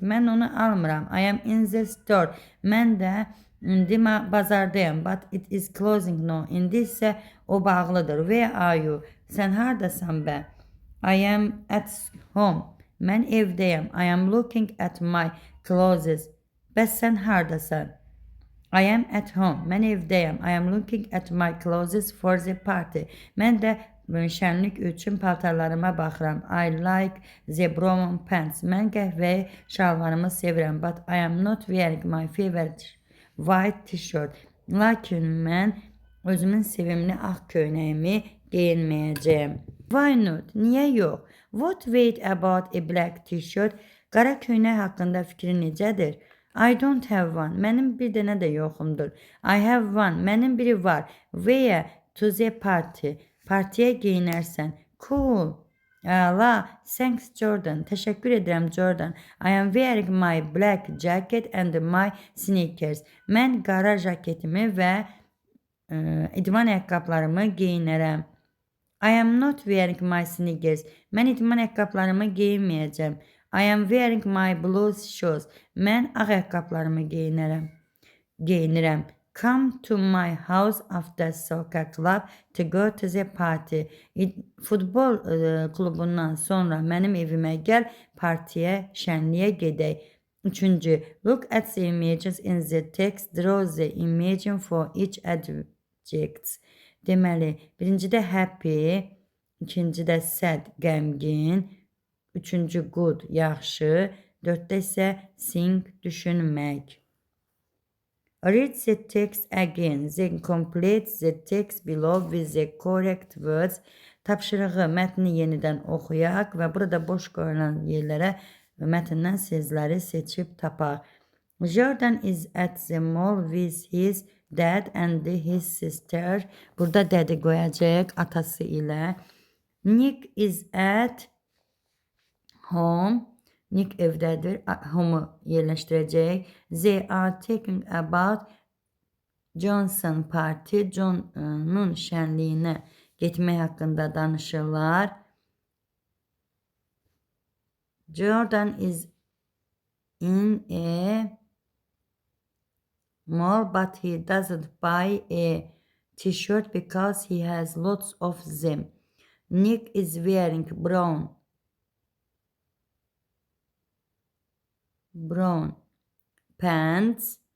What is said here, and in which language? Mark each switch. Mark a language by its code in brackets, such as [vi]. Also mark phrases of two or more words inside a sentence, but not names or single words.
[az] Mən onu almıram. [en] I am in the store. [az] Mən də indi bazardayım. [en] But it is closing now. [az] İndi isə o bağlıdır. [en] Where are you? [az] Sən hardasan bə? [en] I am at home. [az] Mən evdəyəm. [en] I am looking at my clothes. [az] Bəs sən hardasan? [en] I am at home. [az] Mən evdəyəm. [en] I am looking at my clothes for the party. [az] Mən də şənlik üçün paltarlarıma baxıram. [en] I like the brown pants. [az] Mən qəhvəyi şalvarımı sevirəm. [en] But I am not wearing my favorite white t-shirt. [az] Lakin mən özümün sevimli ağ köynəyimi geyinməyəcəyəm. [en] Why not? [az] Niyə yox? [en] What weight about a black t-shirt? [az] Qara köynək haqqında fikrin necədir? [en] I don't have one. [az] Mənim bir dənə də yoxumdur. [en] I have one. [az] Mənim biri var. [en] Wear to the party. [az] Partiyə geyinərsən. Cool. Əla. [en] Thanks Jordan. [az] Təşəkkür edirəm [en] Jordan. I am wearing my black jacket and my sneakers. [az] Mən qara jaketimi və idman ayaqqabılarımı geyinərəm. [en] I am not wearing my sneakers. [az] Mən idman ayaqqabılarımı geyinməyəcəm. [en] I am wearing my blue shoes. [az] Mən ağ ayaqqabılarımı geyinirəm. [en] Come to my house after soccer club to go to the party. [az] Futbol klubundan sonra mənim evimə gəl, partiyə, şənliyə gedək. Üçüncü, [en] look at the images in the text, draw the image for each adjects. [az] Deməli, birincidə happy, ikincidə sad, qəmgin, üçüncü good, yaxşı, dörddə isə think, düşünmək. [en] Read the text again, then complete the text below with the correct words. [az] Tapşırığı mətni yenidən oxuyaq və burada boş qoyulan yerlərə mətndən sözləri seçib tapaq. [en] Jordan is at the mall with his dad and his sister. [az] Burada dədi qoyacaq atası ilə. [en] Nick is at home. [az] Nick evdədir. Home'u yerləşdirəcək. [en] They are talking about Johnson party. [az] John'un şənliyinə getmək haqqında danışırlar. [en] Jordan is in a mall but he doesn't buy a t-shirt because he has lots of them. Nick is wearing brown pants.